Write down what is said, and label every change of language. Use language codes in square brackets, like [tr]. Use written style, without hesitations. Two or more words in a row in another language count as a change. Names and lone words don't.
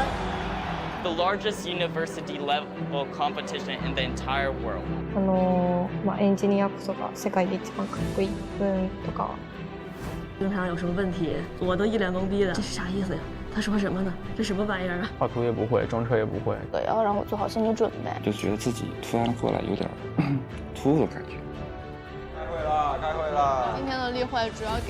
[en] The largest university level competition in the entire world. [ja] エンジニアこそが世界で一番かっこいいとか。 [zh] 经常有什么问题，我都一脸懵逼的，这是啥意思呀？他说什么呢？这什么玩意儿啊？画图也不会，装车也不会。对，要让我做好心理准备。就觉得自己突然过来有点突兀的感觉。开会了。今天的例会主要给